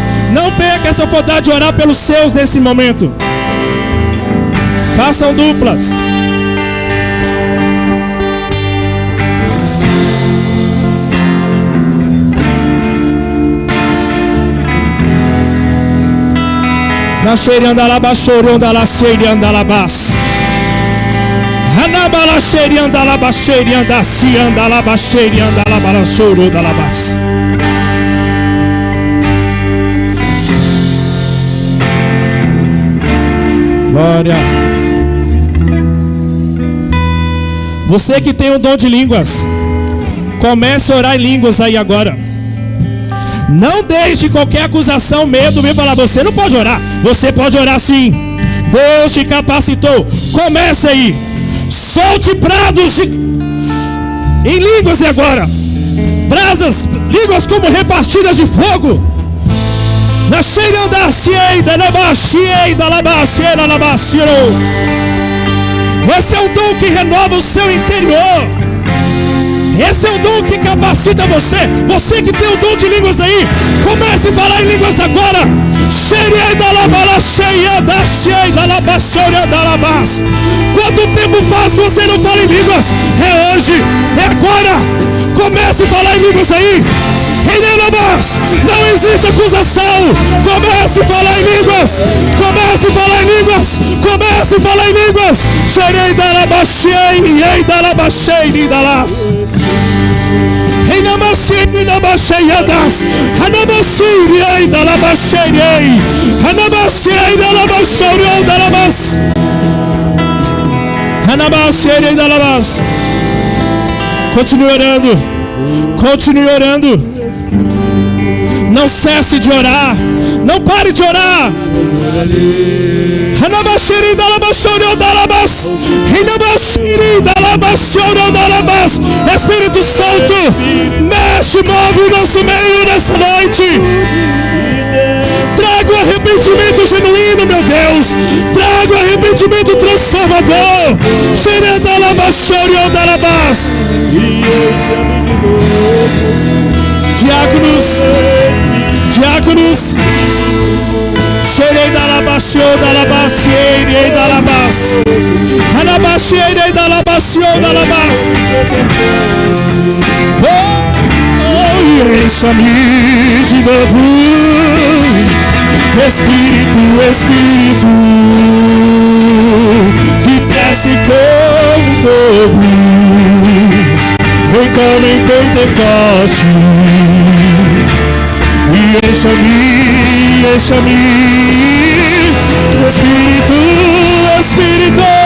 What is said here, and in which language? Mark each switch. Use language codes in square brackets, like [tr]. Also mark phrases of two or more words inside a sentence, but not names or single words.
[pt] Não perca essa oportunidade de orar pelos seus nesse momento. Façam duplas. Na xerianda laba chorionda la xerianda labas. Anabala xerianda laba xerianda sianda laba xerianda laba chorionda labas. Glória. Você que tem o dom de línguas, comece a orar em línguas aí agora. Não deixe qualquer acusação, medo, me falar, você não pode orar. Você pode orar sim. Deus te capacitou. Comece aí. Solte prados em línguas e agora. Brasas, línguas como repartidas de fogo. Na cheiranda cieida, na baixieida, na baciera, na baciero. Esse é o dom que renova o seu interior. Esse é o dom que capacita você. Você que tem o dom de línguas aí, comece a falar em línguas agora. Quanto tempo faz que você não fala em línguas? É hoje, é agora. Comece a falar em línguas aí. Não existe acusação. Comece a falar em línguas. Comece a falar em línguas. Comece a falar em línguas. Xerei da labaxei, ei da labaxei, da las. Reinamasiri nabacheiadas. Hanamasiri, ei da labaxei. Hanamasiri da labaxorion da labas. Hanamasiri da labas. Continue orando. Continue orando. Não cesse de orar. Não pare de orar. Hanabashiri dalabashoro dalabas. Hinabashiri dalabashoro dalabas. Espírito Santo, mexe, move o nosso meio nessa noite. Traga o arrependimento genuíno, meu Deus. Traga o arrependimento transformador. Xere dalabashoro dalabas. Diáconos, diáconos, xerei da labaxio da labaciei da labas, anabaxei da labaxio da labas. Oh, encha-me de novo, Espírito, Espírito, que desce como fogo. Vem como em Pentecoste. E encha-me, encha-me, Espírito, Espírito.